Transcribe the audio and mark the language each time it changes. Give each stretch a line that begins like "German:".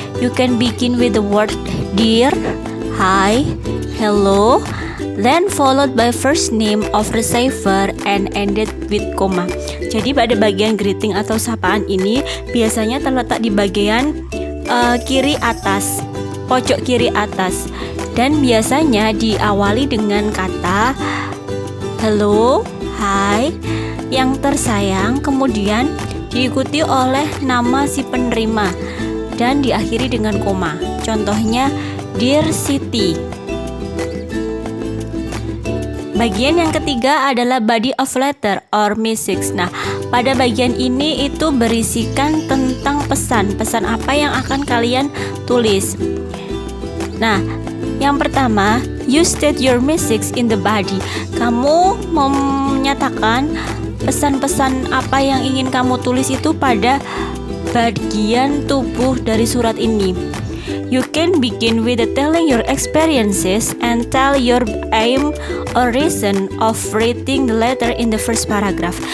English: You can begin with the word dear, hi, hello, then followed by first name of receiver and ended with comma.
Indonesian: Jadi pada bagian greeting atau sapaan ini biasanya terletak di bagian kiri atas, pojok kiri atas, dan biasanya diawali dengan kata hello, hi, yang tersayang, kemudian diikuti oleh nama si penerima dan diakhiri dengan koma. Contohnya Dear Siti. Bagian yang ketiga adalah
English: body of letter or message.
Indonesian: Nah, pada bagian ini itu berisikan tentang pesan apa yang akan kalian tulis. Nah, yang pertama,
English: you state your message in the body.
Indonesian: Kamu menyatakan pesan-pesan apa yang ingin kamu tulis itu pada bagian tubuh dari surat ini.
English: You can begin with telling your experiences and tell your aim or reason of writing the letter in the first paragraph.